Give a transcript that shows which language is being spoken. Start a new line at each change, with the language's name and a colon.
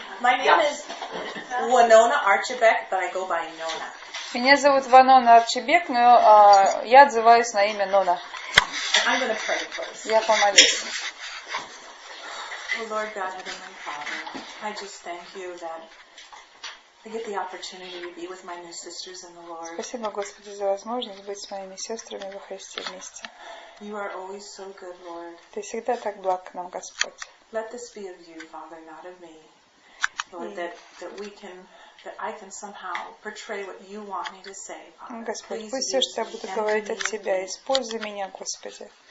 English: My name is Ванона Арчибек, but I go by Nona.
Russian: Меня зовут Ванона Арчибек, но я отзываюсь на имя Нона.
English: I'm going to pray, please.
Russian: Я помолюсь.
English: Oh, Lord God, Heavenly Father, I just thank you that I get the opportunity to be with my new sisters in the Lord.
Russian: Спасибо, Господи, за возможность быть с моими сестрами во Христе вместе.
English: You are always so good, Lord.
Russian: Ты всегда так благ к нам, Господь.
English: Let this be of you, Father, not of me. Lord, that I can somehow portray what you want me to say, Father.
Russian: Господь, пусть все, что я буду говорить от Тебя, используй меня, Господи.